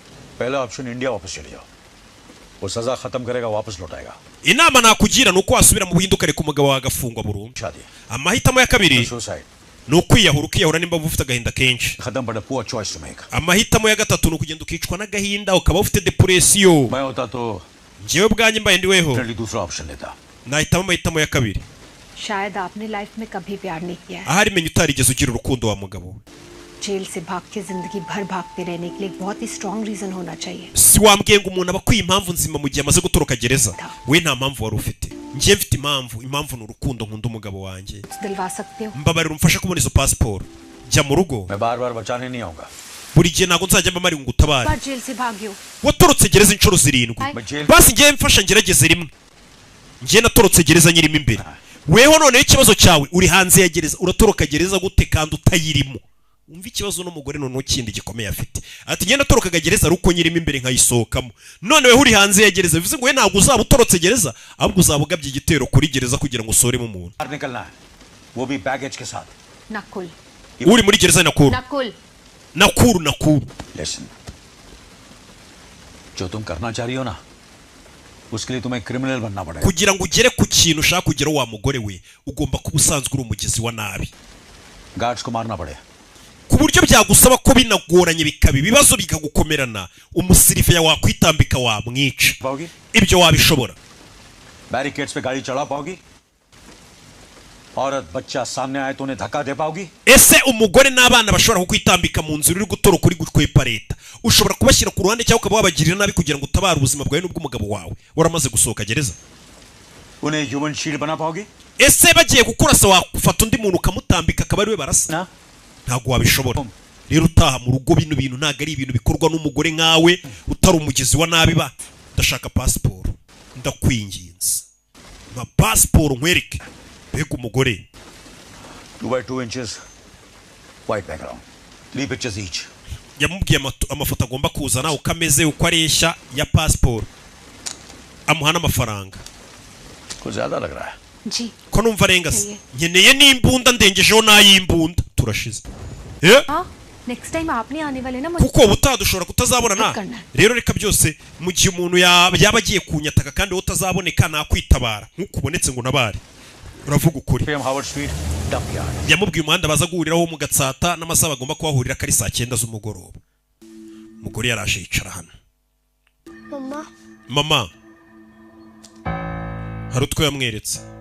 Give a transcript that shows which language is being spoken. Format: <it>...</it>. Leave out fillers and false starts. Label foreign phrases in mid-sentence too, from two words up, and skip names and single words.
<rw>inama nakugira nuko wasubira mu buhinduka reka umugabo wagafungwa burundu amahitamo ya kabiri ni ukwiyahura ukiyahura nimba ufite agahinda kenshi amahitamo ya gatatu ni ukugenda ukicwa n'agahinda ukaba ufite depression njyewe bwanjye mbaye ndiweho nahitamo amahitamo ya kabiri ahari menya utarigeze ugira urukundo wa mugabo</rw> <hi>जेल से भाग के जिंदगी भर भागते रहने के लिए एक बहुत ही</hi> <en>strong reason</en> <hi>होना चाहिए</hi> <rw>si wambwiye ngo umuntu abakwiye impamvu nzima mu gihe amaze gutoroka gereza we nta mpamvu wari ufite njye mfite impamvu ni urukundo nkunda umugabo wanjye</rw> <hi>दिलवा सकते हो</hi> <rw>mbabarira umfasha kubona izo passport jya mu rugo</rw> <hi>मैं बार-बार बचाने नहीं आऊंगा</hi> <rw>buri gihe ntago nzajya mbamari ngo utabare</rw> <hi>बार जेल से भागियो</hi> <rw>watorotse gereza inshuro 7 basi njye mfasha ngerageze rimwe njye natorotse gereza nyirimo imbere weho none ikibazo cyawe uri hanze ya gereza uratoroka gereza gute kandi utayirimo umva ikibazo n'umugore none kindi gikomeye afite ati ngenda torokaga gereza ruko nyirimo imbere nkayisohokamo none we uri hanze ya gereza bivuze ngo we ntago uzaba utorotse gereza ahubwo uzabugabye igitero kuri gereza kugira ngo usoremo umuntu</rw> <hi>वो भी बैगेज के साथ नकुल</hi> <rw>uri muri gereza Nakuru</rw> <hi>listen जो तुम करना चाह रही हो ना उसके लिए तुम्हें क्रिमिनल बनना पड़ेगा</hi> <rw>kugira ngo ugere ku kintu ushaka kugera wa mugore we ugomba kuba usanzwe uri umugizi wa nabi</rw> <hi>गार्ड्स को मारना पड़ेगा</hi> <rw>ku buryo byagusaba ko binagoranye bikaba ibibazo bikagukomerana umusirife ya wakwitambika wamwica ibyo wabishobora</rw> <hi>बैरिकेड्स पे गाड़ी चढ़ा पाओगी? औरत बच्चा सामने आए तो उन्हें धक्का दे पाओगी?</hi> <rw>ese umugore n'abana bashobora kukwitambika mu nzira uri gutoroka uri gukwepa leta ushobora kubashyira ku ruhande cyangwa ukaba wabagirira nabi kugira ngo utabare ubuzima bwawe n'ubw'umugabo wawe waramaze gusohoka gereza?</rw> <hi>उन्हें</hi> <en>human shield</en> <hi>बना पाओगी?</hi> <rw>ese bagiye gukurasa wafata undi muntu ukamutambika akaba ariwe barasa? ntabwo wabishobora. rero utaha mu rugo bino bintu ntabwo ari ibintu bikorwa n'umugore nkawe utari umugizi wa nabi ba. ndashaka pasiporo ndakwinginze nka pasiporo nkwereke mbega umugore.</rw> <en>2 by 2 inches white background 3 pictures each.</en> <rw>yamubwiye amafoto agomba kuzana uko ameze uko areshya ya pasiporo amuha n'amafaranga.</rw> <hi>ko ज़्यादा लग रहा है जी</hi> <rw>ko numva arengase nkeneye n'imbunda ndengejeho n'ay'imbunda turashize.</rw> <en>next time</en> <hi>आप नहीं आने वाले ना</hi> <rw>kuko ubutadushobora kutazabonana rero reka byose mu gihe umuntu yaba agiye kunyataka kandi wowe utazaboneka nakwitabara nk'uko ubonetse ngo nabare uravuga ukuri. yamubwiye umuhanda baza guhuriraho mu Gatsata n'amasaha bagomba kuhahurira kari saa 9 z'umugoroba. umugore yaraje yicara hano. mama hari utwo yamweretse.</rw>